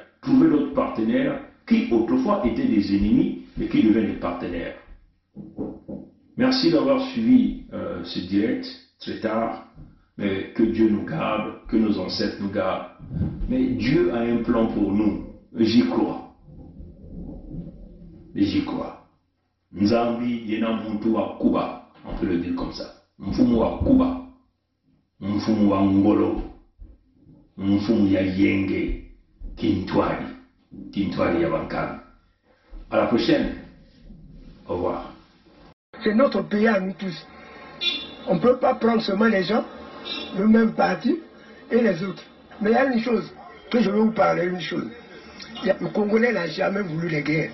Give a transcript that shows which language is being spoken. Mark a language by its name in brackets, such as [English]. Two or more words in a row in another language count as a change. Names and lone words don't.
[French] Trouver d'autres partenaires qui autrefois étaient des ennemis, mais qui deviennent des partenaires. Merci d'avoir suivi ce direct très tard. Mais que Dieu nous garde, que nos ancêtres nous gardent. Mais Dieu a un plan pour nous. J'y crois. J'y crois. [Kongo] Nzambi yena muntu wa Kuba, [French] on peut le dire comme ça. [Kongo] Mfumu wa Kuba, mfumu wa Ngolo, mfumu ya Yenge, Kintwari ya Bankami. [French] À la prochaine. Au revoir. C'est notre pays à nous tous. On ne peut pas prendre seulement les gens, le même parti et les autres. Mais il y a une chose, que je veux vous parler, une chose. Le Congolais n'a jamais voulu la guerre.